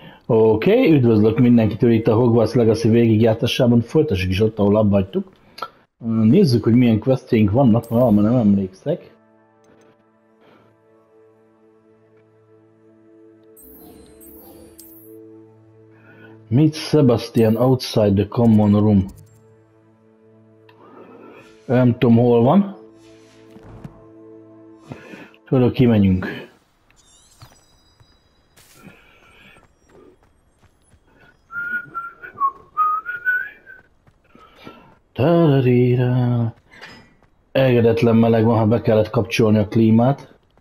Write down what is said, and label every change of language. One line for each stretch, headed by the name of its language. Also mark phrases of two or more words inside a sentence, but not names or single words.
Hungarian: Oké, üdvözlök mindenkitől itt a Hogwarts Legacy végigjátszásában, folytassuk is ott, ahol abba hagytuk. Nézzük, hogy milyen questjeink vannak, mert nem emlékszek.
English: Meet Sebastian outside the common room.
Hungarian: Nem tudom, hol van. Tudod, kimenjünk. Elégedetlen meleg van, ha be kellett kapcsolni a klímát.